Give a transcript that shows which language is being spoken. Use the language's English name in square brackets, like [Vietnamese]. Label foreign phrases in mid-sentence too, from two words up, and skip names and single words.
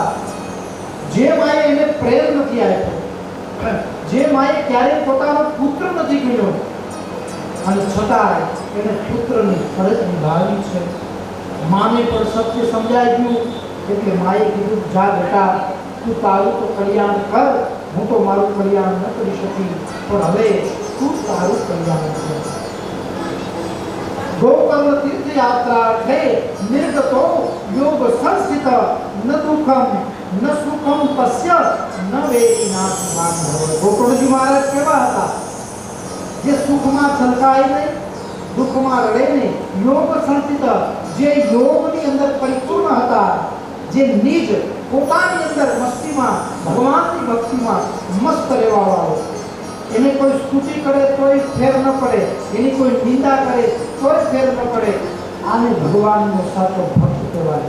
[Gujarati] જે માએ એને પ્રેમ નથી આપ્યો, જે માએ ક્યારેય પોતાનો પુત્ર નથી ગણ્યો, અને છતાં એને પુત્રની ફરજ નિભાવી છે. માને પણ સત્ય સમજાઈ ગયું એટલે માએ કીધું, જા બેટા, તું તારું તો કલ્યાણ કર, હું તો મારું કલ્યાણ ન કરી શકી, પણ હવે તું તારું કલ્યાણ કર. [Sanskrit] गोकर्ण तीर्थ तीर्थयात्रार्थे निर्गतो योग संस्थित न दुखम न सुखम तस्य न वेदिनाथ मानव। [Gujarati] ગોકુળજી મહારાજ કેવા હતા જે સુખમાં છલકાય નહીં, દુઃખમાં રડે નહીં, યોગ સંસ્થિત, જે યોગની અંદર પરિપૂર્ણ હતા, જે નિજ પોતાની અંદર મસ્તીમાં ભગવાનની ભક્તિમાં મસ્ત રહેવાવાળો, એને કોઈ સ્તુતિ કરે તોય ફેર ન પડે, એની કોઈ નિંદા કરે તોય ફેર ન પડે, આને ભગવાનનો સાચો ભક્ત કહેવાય।